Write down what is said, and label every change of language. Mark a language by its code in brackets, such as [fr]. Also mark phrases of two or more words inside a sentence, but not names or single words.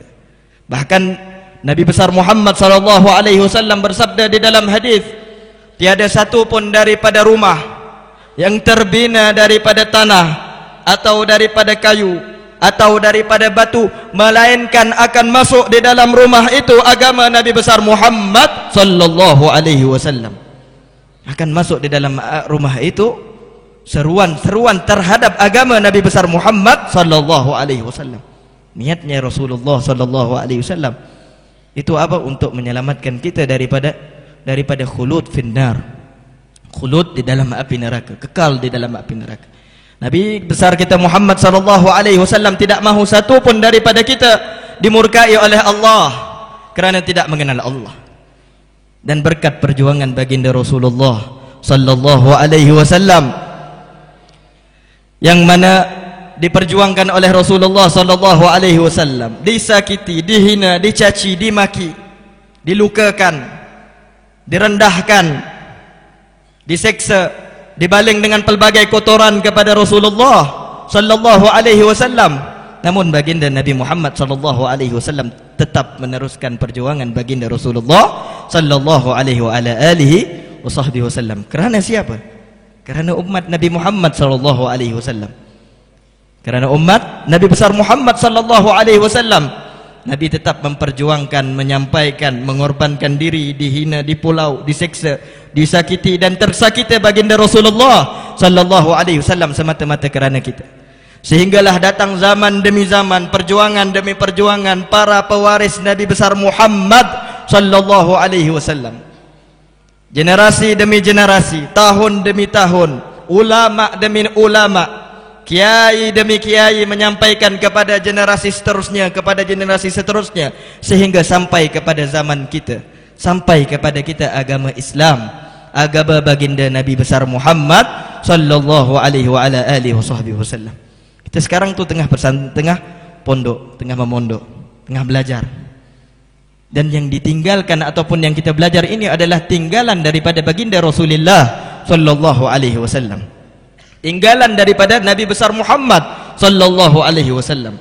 [ms] Bahkan Nabi besar Muhammad [ar] صلى الله عليه وسلم [ms] bersabda di dalam hadis, tiada satu pun daripada rumah yang terbina daripada tanah atau daripada kayu atau daripada batu, melainkan akan masuk di dalam rumah itu agama Nabi besar Muhammad [ar] صلى الله عليه وسلم. [ms] Akan masuk di dalam rumah itu seruan-seruan terhadap agama Nabi besar Muhammad [ar] صلى الله عليه وسلم. [ms] Niatnya Rasulullah [ar] صلى الله عليه وسلم [ms] itu apa? Untuk menyelamatkan kita daripada [ar] خلود في النار, [ms] khulud di dalam api neraka, kekal di dalam api neraka. Nabi besar kita Muhammad [ar] صلى الله عليه وسلم [ms] tidak mahu satu pun daripada kita dimurkai oleh Allah kerana tidak mengenal Allah. Dan berkat perjuangan baginda Rasulullah [ar] صلى الله عليه وسلم [ms] yang mana diperjuangkan oleh Rasulullah [ar] صلى الله عليه وسلم, [ms] disakiti, dihina, dicaci, dimaki, dilukakan, direndahkan, diseksa, dibaling dengan pelbagai kotoran kepada Rasulullah [ar] صلى الله عليه وسلم. [ms] Namun baginda Nabi Muhammad [ar] صلى الله عليه وسلم [ms] tetap meneruskan perjuangan baginda Rasulullah [ar] صلى الله عليه وعلى آله وسلم. [ms] Kerana siapa? Kerana umat Nabi Muhammad [ar] صلى الله عليه وسلم. [ms] Kerana umat Nabi besar Muhammad [ar] صلى الله عليه وسلم, [ms] Nabi tetap memperjuangkan, menyampaikan, mengorbankan diri, dihina, dipulau, diseksa, disakiti dan tersakiti baginda Rasulullah [ar] صلى الله عليه وسلم [ms] semata-mata kerana kita. Sehinggalah datang zaman demi zaman, perjuangan demi perjuangan para pewaris Nabi besar Muhammad [ar] صلى الله عليه وسلم. [ms] Generasi demi generasi, tahun demi tahun, ulama demi ulama, kiai demi kiai menyampaikan kepada generasi seterusnya, kepada generasi seterusnya, sehingga sampai kepada zaman kita, sampai kepada kita agama Islam, agama baginda Nabi besar Muhammad [ar] صلى الله عليه وعلى آله وسلم. [ms] Kita sekarang tuh tengah pondok, tengah memondok, tengah belajar. Dan yang ditinggalkan ataupun yang kita belajar ini adalah tinggalan daripada baginda Rasulullah [ar] صلى الله عليه وسلم. [ms] Tinggalan daripada Nabi besar Muhammad [ar] صلى الله عليه وسلم.